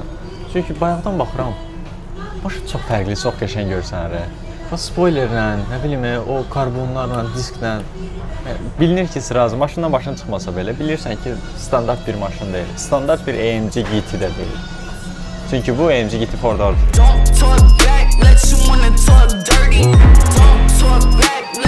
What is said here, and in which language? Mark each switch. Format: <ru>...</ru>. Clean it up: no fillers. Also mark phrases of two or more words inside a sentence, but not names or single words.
<az>Çünki bayaqdan baxıram, maşın çox fərqli, çox qəşəng görsənir. O spoilerlə, nə bilim, o karbonlarla, disklə bilinir ki, sırazı maşından başına çıxmasa belə bilirsən ki, standart bir maşın deyil. Standart bir AMG GT də deyil. Çünki bu AMG GT Ford Orange.</az> <en>Don't talk back, let you wanna talk dirty. Don't talk back.</en>